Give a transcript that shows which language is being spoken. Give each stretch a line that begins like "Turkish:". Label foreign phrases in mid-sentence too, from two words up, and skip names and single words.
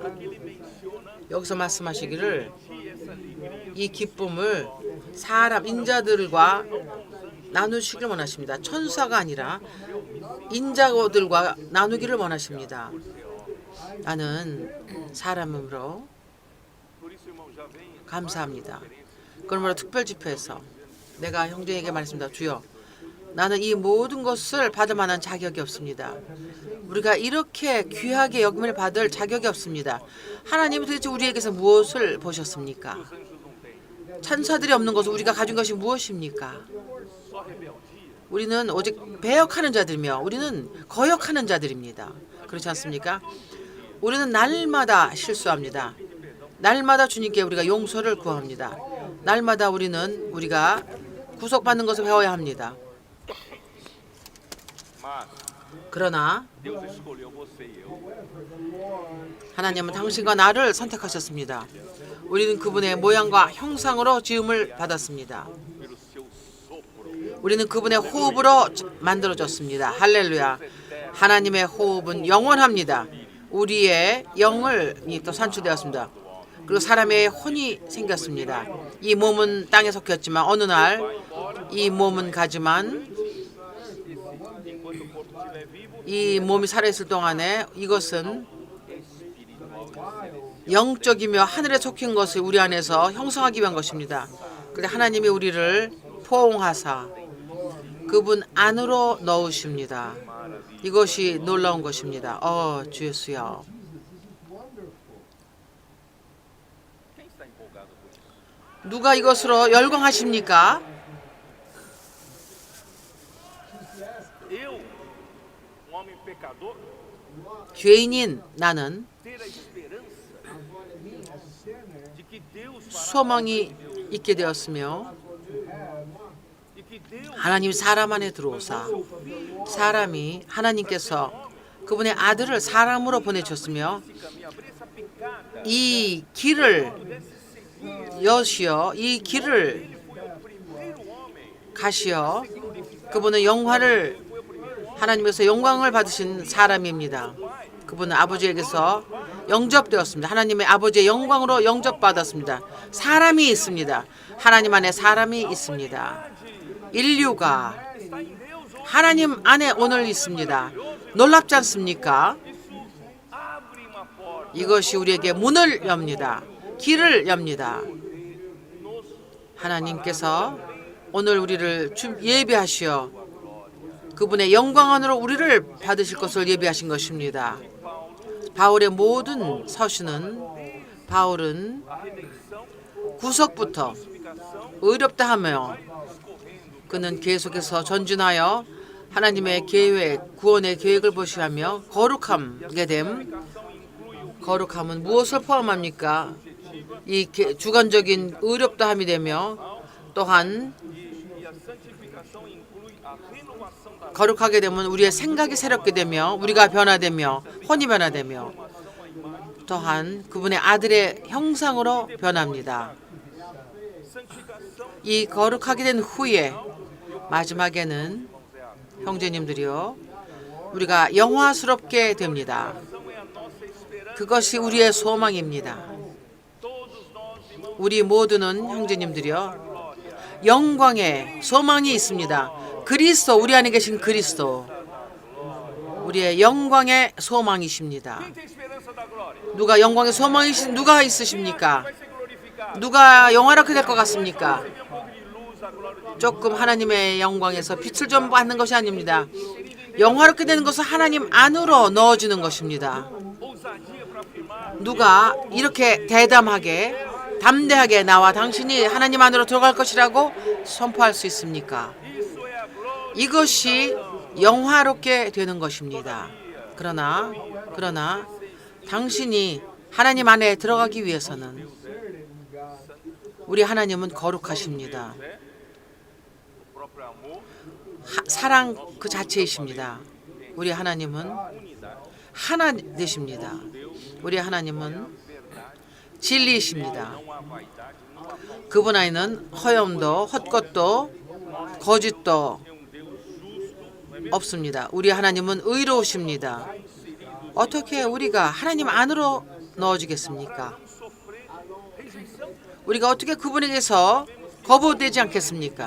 Korean: 여기서 말씀하시기를 이 기쁨을 사람 인자들과 나누시길 원하십니다. 천사가 아니라 인자들과 나누기를 원하십니다. 나는 사람으로
Portuguese: Por isso, irmão, já vem
Korean: 감사합니다. 그러므로 특별 집회에서 내가 형제에게 말했습니다. 주여, 나는 이 모든 것을 받을 만한 자격이 없습니다. 우리가 이렇게 귀하게 여김을 받을 자격이 없습니다. 하나님이 도대체 우리에게서 무엇을 보셨습니까?
Portuguese: os anjos não têm.
Korean: 천사들이 없는 것을 우리가 가진 것이 무엇입니까?
Portuguese: Só rebeldia.
Korean: 우리는 오직 배역하는 자들이며 우리는 거역하는 자들입니다. 그렇지 않습니까? 우리는 날마다 실수합니다. 날마다 주님께 우리가 용서를 구합니다. 날마다 우리가 구속받는 것을 배워야 합니다. Mas 그러나
Portuguese: Deus escolheu você e eu
Korean: 하나님은 당신과 나를 선택하셨습니다. 우리는 그분의 모양과 형상으로 지음을 받았습니다.
Portuguese: pelo seu sopro.
Korean: 우리는 그분의 호흡으로 만들어졌습니다. 할렐루야. 하나님의 호흡은 영원합니다. 우리의 영이 또 산출되었습니다. 그리고 사람의 혼이 생겼습니다. 이 몸은 땅에 속했지만 어느 날 이 몸은 가지만
Portuguese: Enquanto o corpo estiver vivo,
Korean: 이 몸이 살아있을 동안에 이것은 영적이며 하늘에 속한 것을 우리 안에서 형성하기 위한 것입니다. 그런데 하나님이 우리를 포옹하사 그분 안으로 넣으십니다. 이것이 놀라운 것입니다. 주 예수여.
Portuguese: quem está empolgado com isso?
Korean: 누가 이것으로 열광하십니까?
Portuguese: Eu, homem pecador,
Korean: 죄인인 나는
Portuguese: ter a esperança de que Deus fará
Korean: 소망이 있게 되었으며
Portuguese: e que Deus
Korean: 하나님 사람 안에 들어오사 사람이 하나님께서 그분의 아들을 사람으로 보내셨으며
Portuguese: me abrir essa picada,
Korean: 이 길을 여시어 이 길을
Portuguese: primeiro homem
Korean: 가시어 그분은 하나님께서 영광을 받으신 사람입니다. 그분은 아버지에게서 영접되었습니다. 하나님의 아버지의 영광으로 영접받았습니다. 사람이 있습니다. 하나님 안에 사람이 있습니다. 인류가 하나님 안에 오늘 있습니다. 놀랍지 않습니까?
Portuguese: abre uma porta
Korean: 이것이 우리에게 문을 엽니다. 길을 엽니다. 하나님께서 오늘 우리를 예비하시어 그분의 영광 안으로 우리를 받으실 것을 예비하신 것입니다. 바울의 모든 서신은 바울은 구속부터 의롭다 하며 그는 계속해서 전진하여 하나님의 계획, 구원의 계획을 보시하며 거룩하게 됨. 거룩함은 무엇을 포함합니까? 이 주관적인 의롭다함이 되며 또한
Portuguese: e a santificação inclui a renovação da
Korean: 거룩하게 되면 우리의 생각이 새롭게 되며 우리가 변화되며 혼이 변화되며 또한 그분의 아들의 형상으로 변합니다. 이 거룩하게 된 후에 마지막에는 형제님들이요 우리가 영화스럽게 됩니다.
Portuguese: é a nossa esperança.
Korean: 그것이 우리의 소망입니다.
Portuguese: Todos nós, irmãos,
Korean: 우리 모두는 형제님들이여 영광의 소망이 있습니다. 그리스도, 우리 안에 계신 그리스도, 우리의 영광의 소망이십니다.
Portuguese: quem tem esperança da glória?
Korean: 누가 영광의 소망이신 누가 있으십니까?
Portuguese: Vai ser glorificado.
Korean: 누가 영화롭게 될 것 같습니까?
Portuguese: Receber um pouco de luz, a glória de Deus.
Korean: 조금 하나님의 영광에서 빛을 좀 받는 것이 아닙니다. 영화롭게 되는 것은 하나님 안으로 넣어주는 것입니다.
Portuguese: Ousadia para afirmar.
Korean: 누가 이렇게 대담하게 담대하게 나와 당신이 하나님 안으로 들어갈 것이라고 선포할 수 있습니까?
Portuguese: Isso é a glória.
Korean: 이것이 영화롭게 되는 것입니다. 그러나 당신이 하나님 안에 들어가기 위해서는 우리 하나님은 거룩하십니다.
Portuguese: O próprio amor,
Korean: 사랑 그 자체이십니다. 우리 하나님은 하나 되십니다. 우리 하나님은 진리이십니다.
Portuguese: não há vaidade, não há falta.
Korean: 그분 안에는 허염도 헛것도 거짓도 없습니다. 우리 하나님은 의로우십니다. 어떻게 우리가 하나님 안으로 넣어주겠습니까? 우리가 어떻게 그분에게서 거부되지 않겠습니까?